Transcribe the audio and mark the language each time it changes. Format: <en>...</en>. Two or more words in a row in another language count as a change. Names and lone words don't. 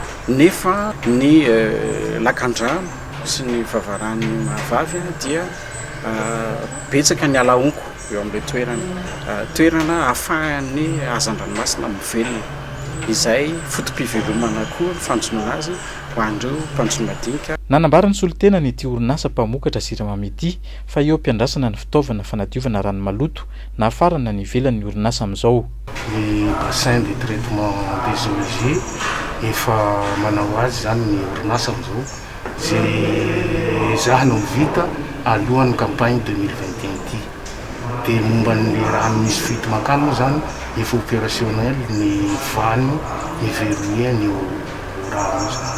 <mg>Nefa ny lakan-drano sy ny vavaran'ny mahavavy dia betsaka ny alaonko eo amin'ilay toerana ahafahan'ny hazan-dranomasina mivelona. Izay fotom-pivelomana koa fanjonoana azy ho an'ireo mpanjono madinika. Nanambarany solitena ny ity orinasa mpamokatra siramamy ity fa eo ampiandrasana ny fitaovana fanadiovana rano maloto na afarana ny ivelan'ny orinasa amin'izao. Ny</mg> <fr>bassin de traitement des eaux usées</fr> <mg>efa manao azy zany ny orinasa amin'izao zay zaho no vita alohan'ny campagne 2021 ity. Dia momba ny rano misy fito makano zany efa opérationnel ny vano ny verrouiller ny rano zany.</mg>